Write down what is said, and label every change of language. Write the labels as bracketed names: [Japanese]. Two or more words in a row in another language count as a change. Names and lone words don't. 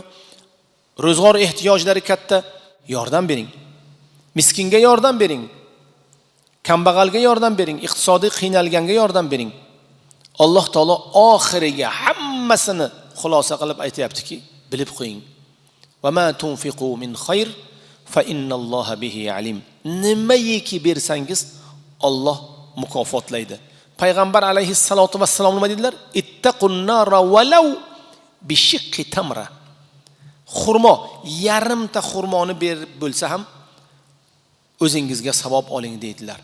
[Uzbek] Ro'zg'or ehtiyojlari katta. Yordam bering. Miskinga yordam bering. Kambag'alga yordam bering, iqtisodiy qiynalganga yordam bering. Alloh taolo oxiriga hammasini xulosa qilib aytayaptiki, bilib qo'ying. [Arabic] وما تنفقوا من خير فإن الله به عليم. [Uzbek] Nimaiki bersangiz Alloh mukofotlaydi. Payg'ambar [Arabic] عليه الصلاة والسلام [Uzbek] nima dedilar? [Arabic] اتقوا النار ولو بشق تمرة. [Uzbek] Xurmo, yarimta xurmoni berib bo'lsa ham o'zingizga savob oling dedilar.